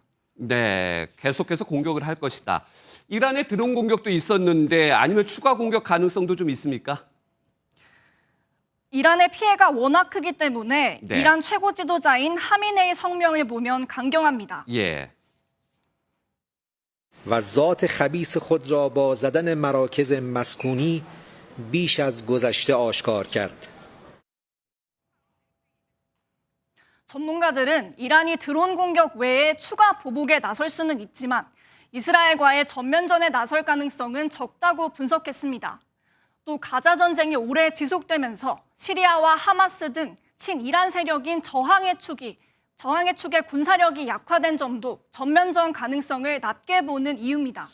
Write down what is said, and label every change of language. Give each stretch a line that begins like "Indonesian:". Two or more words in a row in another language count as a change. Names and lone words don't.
Korean: 네, 계속해서 공격을 할 것이다. 이란의 드론 공격도 있었는데 아니면 추가 공격 가능성도 좀 있습니까? 이란의 피해가 워낙 크기 때문에 네. 이란 최고 지도자인 하미네이 성명을 보면 강경합니다. 예.
Persian: و ذات خبیث خود را با زدن مراکز مسکونی بیش از گذشته آشکار کرد.
Korean: 전문가들은 이란이 드론 공격 외에 추가 보복에 나설 수는 있지만 이스라엘과의 전면전에 나설 가능성은 적다고 분석했습니다. 또 가자 전쟁이 오래 지속되면서 시리아와 하마스 등 친이란 세력인 저항의 축의 군사력이 약화된 점도 전면전 가능성을 낮게 보는 이유입니다.